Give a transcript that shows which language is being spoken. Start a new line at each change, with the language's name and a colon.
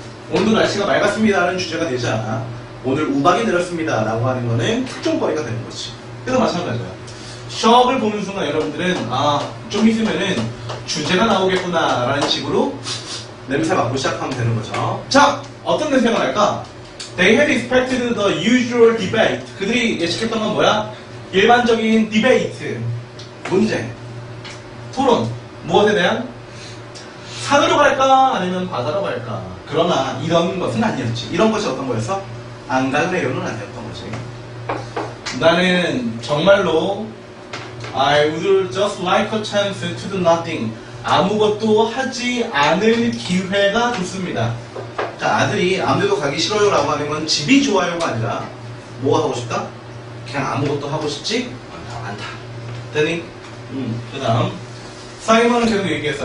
Korean: 오늘 날씨가 맑았습니다는 주제가 되지 않아. 오늘 우박이 내렸습니다라고 하는 거는 특종거리가 되는 거지. 그래서 마찬가지야. 시험을 보는 순간 여러분들은 좀 있으면은 주제가 나오겠구나 라는 식으로 냄새 맡고 시작하면 되는 거죠. 자, 어떤 냄새가 날까?
English: They had expected the usual debate.
Korean: 그들이 예측했던 건 뭐야? 일반적인 디베이트, 문제, 토론. 무엇에 대한? 산으로 갈까? 아니면 바다로 갈까? 그러나 이런 것은 아니었지. 이런 것이 어떤 거였어? 안 갈래요는 아니었던 거지. 나는 정말로
English: I would just like a chance to do nothing.
Korean: 아무것도 하지 않을 기회가 좋습니다. 자, 아들이 아무데도 가기 싫어요 라고 하는 건 집이 좋아요가 아니라 뭐가 하고 싶다? 그냥 아무것도 하고 싶지 않다. 되니? 그 다음 사이먼은 계속 얘기했어.